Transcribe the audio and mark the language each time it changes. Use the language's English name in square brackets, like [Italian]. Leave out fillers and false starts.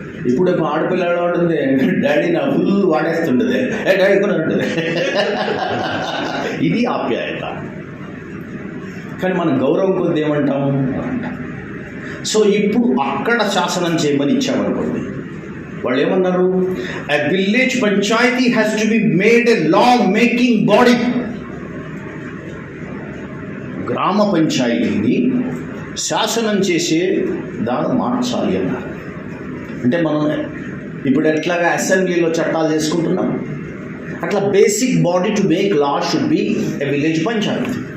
[Telugu] ఇప్పుడు ఆడపిల్ల ఉంటుంది, డాడీ నా ఫుల్ వాడేస్తుంటుంది, డాడీ కూడా ఉంటుంది. ఇది ఆప్యాయత. కానీ మనం గౌరవం కొద్ది ఏమంటాము? సో ఇప్పుడు అక్కడ శాసనం చేయమని ఇచ్చామనుకోండి, వాళ్ళు ఏమన్నారు, [English] a village panchayati has to be made a law making body. [Telugu] గ్రామ పంచాయతీని శాసనం చేసే దాన్ని మార్చాలి అన్నారు. అంటే మనం ఇప్పుడు ఎట్లాగా అసెంబ్లీలో చట్టాలు చేసుకుంటున్నాం, అట్లా [English] Basic body to make law should be a village panchayat.